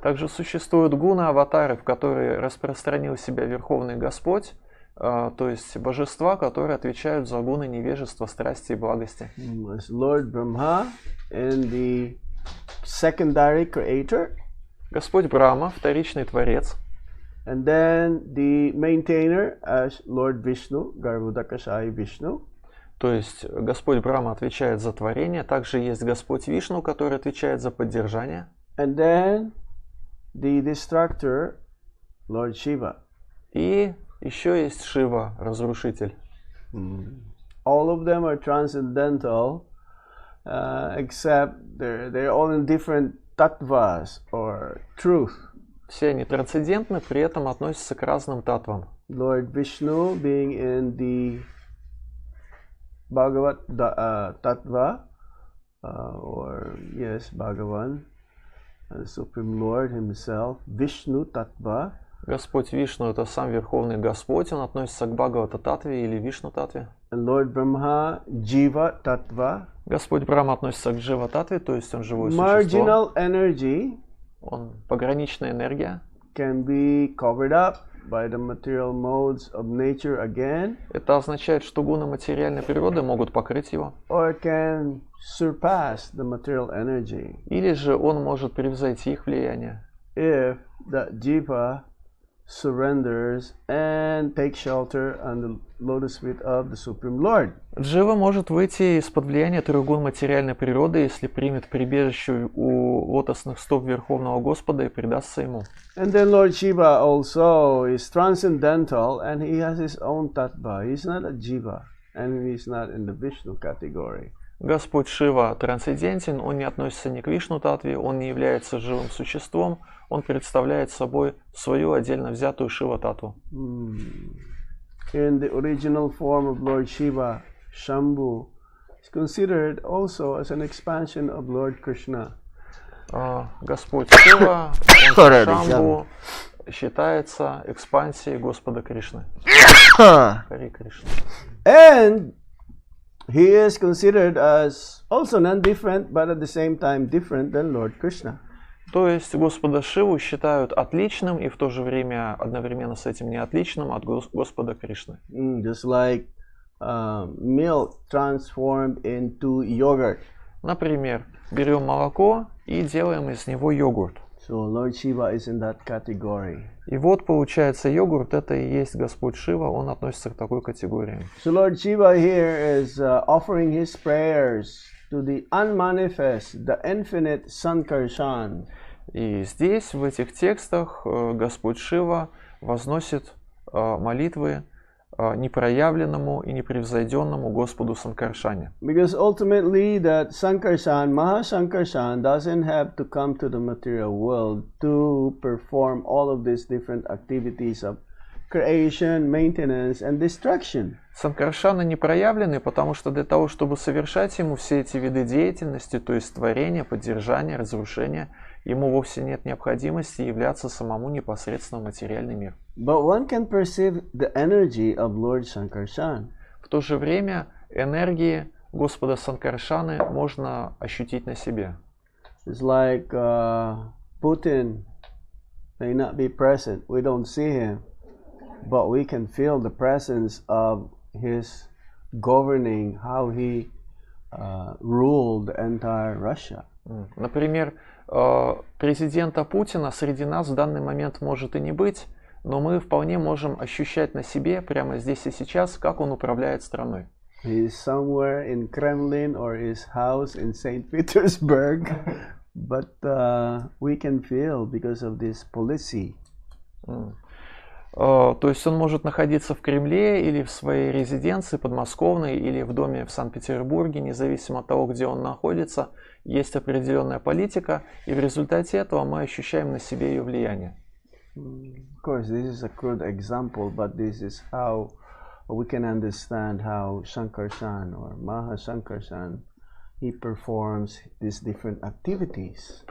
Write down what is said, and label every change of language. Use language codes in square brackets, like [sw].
[ru] Также существуют гуны-аватары, в которые распространил себя Верховный Господь, то есть божества, которые отвечают за гуны невежества, страсти и благости. [en] As Lord Brahma and the secondary creator. [ru] Господь Брахма, вторичный творец. [en] And then the maintainer as Lord Vishnu, Garbhodakashayi Vishnu. [ru] То есть Господь Брахма отвечает за творение, также есть Господь Вишну, который отвечает за поддержание. [en] And then the destructor, Lord Shiva. [ru] И еще есть Шива, разрушитель. [en] All of them are transcendental, except they're all in different tattvas or truth. [ru] Все они трансцендентны, при этом относятся к разным татвам. [en] Lord Vishnu being in the Bhagavat tattva, or yes, Bhagavan, the Supreme Lord himself, Vishnu tattva. [ru] Господь Вишну — это сам Верховный Господь, он относится к Бхагавата Татве или Вишну Татве. [en] And Lord Brahma, Jiva tattva. [ru] Господь Брахма относится к Джива Татве, то есть он живое [en] Marginal [ru] существо. [en] energy [ru] Он пограничная энергия. [en] can be covered up by the material modes of nature again, [ru] Это означает, что гуны материальной природы могут покрыть его, [en] or it can surpass the material energy [ru] или же он может превзойти их влияние, [en] if the jiva surrenders and takes shelter on the lotus feet of the Supreme Lord. [ru] Джива может выйти из-под влияния трех гун материальной природы, если примет прибежище у лотосных стоп Верховного Господа и предастся ему. [en] And then Lord Shiva also is transcendental and he has his own tattva. He's not a jiva and he's not in the Vishnu category. [ru] Господь Шива трансцендентен, он не относится ни к Вишну-татве, он не является живым существом, он представляет собой свою отдельно взятую Шива-татву. [en] In the original form of Lord Shiva, Shambhu is considered also as an expansion of Lord Krishna. [ru] Господь Шива, он Шамбу, считается экспансией Господа Кришны. Хари Кришна. [en] And he is considered as also non-different, but at the same time different than Lord Krishna. [ru] То есть Господа Шиву считают отличным и в то же время одновременно с этим не отличным от Господа Кришны. [en] Just like milk transformed into yogurt. [ru] Например, берем молоко и делаем из него йогурт. [en] So Lord Shiva is in that category. [ru] И вот получается йогурт, это и есть Господь Шива, он относится к такой категории. [en] So Lord Shiva here is offering his prayers to the unmanifest, the infinite Sankarshan. [ru] И здесь, в этих текстах, Господь Шива возносит молитвы непроявленному и непревзойденному Господу Санкаршане. [en] Because ultimately that Sankarshan, Mahasankarshan doesn't have to come to the material world to perform all of these different activities of creation, maintenance and destruction. [ru] Санкаршаны не проявлены, потому что для того, чтобы совершать ему все эти виды деятельности, то есть творения, поддержания, разрушения, ему вовсе нет необходимости являться самому непосредственно в материальный мир. [en] But one can perceive the energy of Lord Sankarshan. [ru] В то же время энергии Господа Санкаршаны можно ощутить на себе. [en] It's like Putin may not be present. We don't see him, but we can feel the presence of his governing, how he ruled the entire Russia. [ru] Например, президента Путина среди нас в данный момент может и не быть, но мы вполне можем ощущать на себе прямо здесь и сейчас, как он управляет страной. [en] He is somewhere in Kremlin or his house in St. Petersburg, but we can feel because of this policy. [ru] То есть он может находиться в Кремле или в своей резиденции подмосковной или в доме в Санкт-Петербурге, независимо от того, где он находится, есть определенная политика, и в результате этого мы ощущаем на себе ее влияние. [en] Of course, this is a crude example, but this is how we can understand how Sankarshan or Mahasankarshan he performs these different activities.